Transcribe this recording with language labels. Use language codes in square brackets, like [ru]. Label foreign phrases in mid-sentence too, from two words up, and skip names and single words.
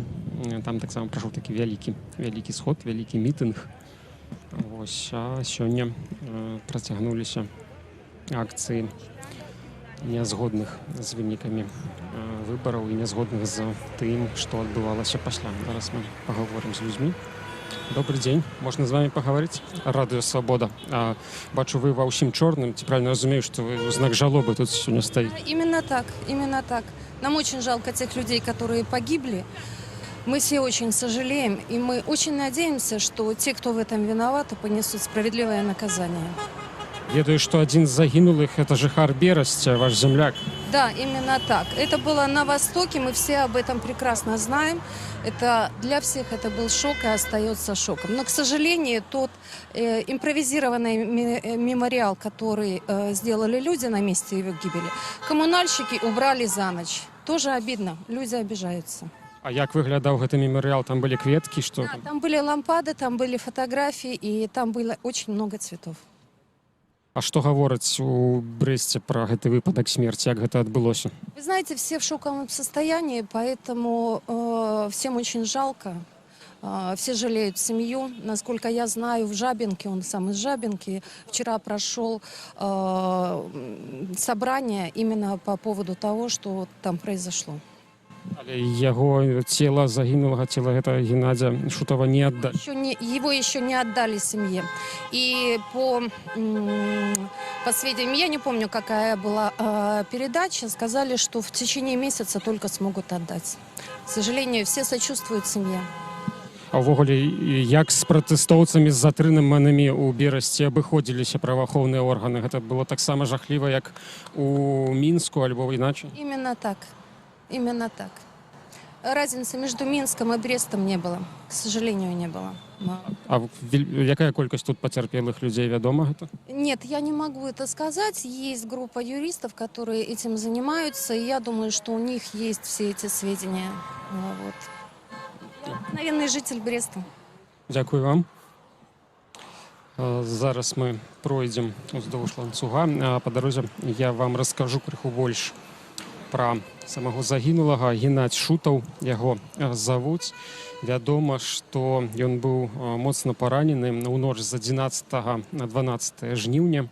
[be] Там таксама прайшоў такі вялікі сход, вялікі мітынг. Вось, а сёння працягнуліся акцыі нязгодных з вынікамі выбараў і нязгодных з тым, што адбывалася пасля. Зараз мы пагаворым з людзьмі. [ru] Добрый день, можно с вами поговорить? [be] Радыё Свобода. Бачу, вы ва ўсім чорным. Ці правильно разумею, [ru] что вы у знак жалобы тут сегодня стоите? Именно так. Нам очень жалко тех людей, которые погибли. Мы все очень сожалеем, и мы очень надеемся, что те, кто в этом виноваты, понесут справедливое наказание. Ведаю, что один из загинулых — это жыхар Берасця, ваш земляк. Да, именно так. Это было на Востоке, мы все об этом прекрасно знаем. Это для всех это был шок и остается шоком. Но, к сожалению, тот импровизированный мемориал, который сделали люди на месте его гибели, коммунальщики убрали за ночь. Тоже обидно, люди обижаются. [be] А як выглядаў гэты мемориал? [ru] Там были кветки, что? Да, там были лампады, там были фотографии, и там было очень много цветов. [be] А што гавораць у Брэсце пра гэты выпадак смерці, як гэта адбылося? [ru] Вы знаете, все в шоковом состоянии, поэтому всем очень жалко. Все жалеют семью. Насколько я знаю, в Жабинке, он сам из Жабинки, вчера прошел собрание именно по поводу того, что там произошло. [be] Але яго цела загінулага, цела гэта Геннадзя Шутава не аддалі. [ru] Его еще не отдали семье. И по сведениям, я не помню, какая была передача, сказали, что в течение месяца только смогут отдать. К сожалению, все сочувствуют семье. [be] А ўвогуле, як з пратэстоўцамі, з затрыманымі ў Берасці абыходзіліся праваахоўныя органы? Гэта было таксама жахліва, як у Мінску, альбо іначай? [ru] Именно так. Разницы между Минском и Брестом не было. К сожалению, не было. [be] А якая колькасць тут пацярпелых людзей, вядома гэта? [ru] Нет, я не могу это сказать. Есть группа юристов, которые этим занимаются, и я думаю, что у них есть все эти сведения. Вот. Обыкновенный житель Бреста. [be] Дзякую вам. Зараз мы пройдзем уздоўж ланцуга. Па дарозе я вам раскажу крыху больш пра самого загінулага. Геннадзь Шутаў яго завуць. Вядома, што ён быў моцна паранены ў ноч з 11 на 12 жніўня.